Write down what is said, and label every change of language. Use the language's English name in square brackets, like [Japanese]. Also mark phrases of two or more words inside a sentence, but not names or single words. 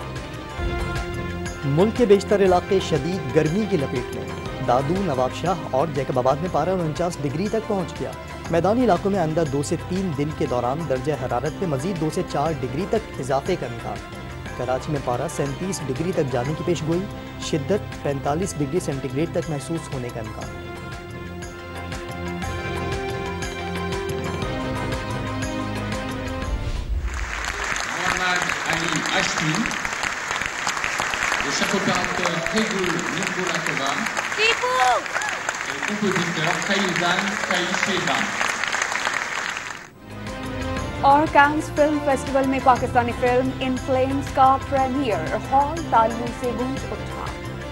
[Urdu] ملک کے بیشتر علاقے شدید گرمی کی لپیٹ میں، دادو، نواب شاہ اور جیکب آباد میں پارہ 49 ڈگری تک پہنچ گیا۔ میدانی علاقوں میں آئندہ 2 سے 3 دن کے دوران درجہ حرارت میں مزید 2 سے 4 ڈگری تک اضافے کا امکان۔ کراچی میں پارہ 37 ڈگری تک جانے کی پیش گوئی، شدت 45 ڈگری سینٹی گریڈ تک محسوس ہونے کا امکان۔ [French] le chef opérateur Hegel Nikolatova et le compositeur Kaizan Kaisheban. [Urdu] اور کانز فلم فیسٹیول میں پاکستانی فلم ان فلیمز کا پریمیئر، ہال تالیوں سے گونج اٹھا۔